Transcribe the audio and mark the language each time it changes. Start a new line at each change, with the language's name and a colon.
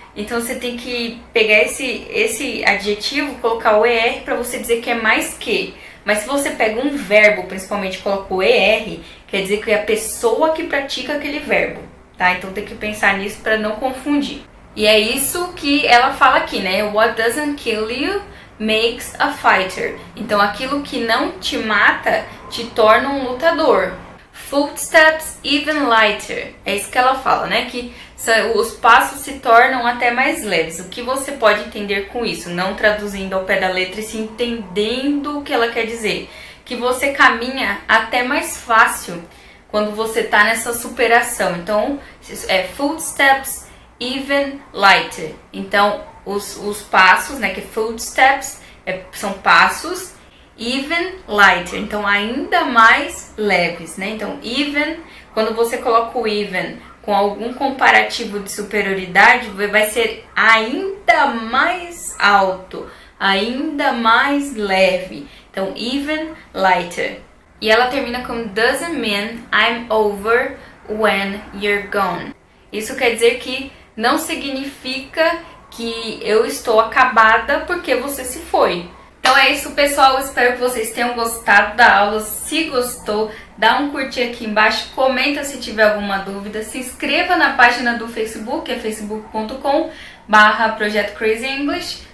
Portuguese: Então você tem que pegar esse adjetivo, colocar o ER para você dizer que é mais que. Mas se você pega um verbo, principalmente coloca o ER, quer dizer que é a pessoa que pratica aquele verbo, tá? Então tem que pensar nisso para não confundir. E é isso que ela fala aqui, né?
English: What doesn't kill you makes a fighter.
Portuguese: Então aquilo que não te mata te torna um lutador.
English: Footsteps even lighter.
Portuguese: É isso que ela fala, né? Que os passos se tornam até mais leves. O que você pode entender com isso? Não traduzindo ao pé da letra e se entendendo o que ela quer dizer. Que você caminha até mais fácil quando você tá nessa superação. Então,
English: footsteps even lighter.
Portuguese: Então, os passos, né? Que footsteps são passos.
English: Even lighter,
Portuguese: então ainda mais leves, né? Então, even, quando você coloca o even com algum comparativo de superioridade, vai ser ainda mais alto, ainda mais leve. Então,
English: even lighter.
Portuguese: E ela termina com
English: doesn't mean I'm over when you're gone.
Portuguese: Isso quer dizer que não significa que eu estou acabada porque você se foi. Então é isso, pessoal, espero que vocês tenham gostado da aula. Se gostou, dá um curtir aqui embaixo, comenta se tiver alguma dúvida, se inscreva na página do Facebook, é facebook.com/Projeto Crazy English.